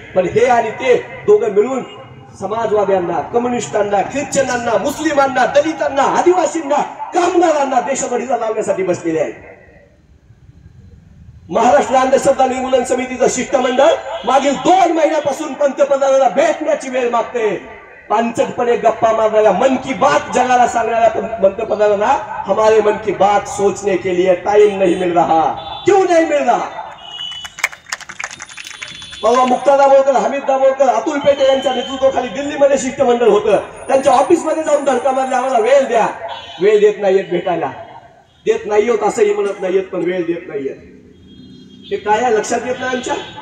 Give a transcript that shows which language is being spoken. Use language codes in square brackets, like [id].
[mr] पण हे आणि ते दोघं मिळून समाजवाद्यांना, कम्युनिस्टांना, ख्रिश्चनांना, मुस्लिमांना, दलितांना, आदिवासींना, कामगारांना देशभरीला लावण्यासाठी बसलेले आहेत. महाराष्ट्र अंधश्रद्धा निर्मूलन समितीचं शिष्टमंडळ मागील 2 महिन्यापासून पंतप्रधानांना भेटण्याची वेळ मागते. पांचटपणे गप्पा मारणाऱ्या, मन की बात जगाला सांगणाऱ्या पंतप्रधानांना [hi] हमारे मन की बात सोचने के लिए टाइम नहीं मिल रहा. क्यों नहीं मिल रहा? [mr] परवा मुक्ता दाभोळकर, हमीद दाभोळकर, अतुल पेटे यांच्या नेतृत्वाखाली दिल्लीमध्ये शिष्टमंडळ होतं. त्यांच्या ऑफिसमध्ये जाऊन धडका मारले, आम्हाला वेळ द्या. वेळ देत नाहीयेत भेटायला. देत नाही होत असंही म्हणत नाहीयेत, पण वेळ देत नाहीयेत. हे काय आहे लक्षात येत नाही आमच्या?